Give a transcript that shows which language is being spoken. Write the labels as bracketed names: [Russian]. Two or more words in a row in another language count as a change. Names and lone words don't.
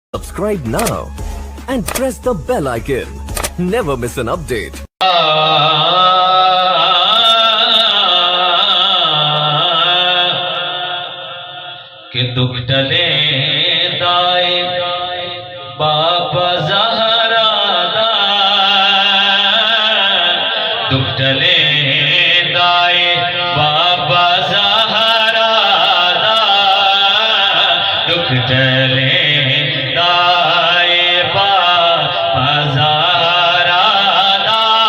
[English] Subscribe now and press the bell icon. Never miss an update. [Punjabi] کہ دکھ ٹلے دائے بابا زہرا دا دکھ ٹلے دائے بابا زہرا دا دکھ ٹلے دائے بابا زہرا دا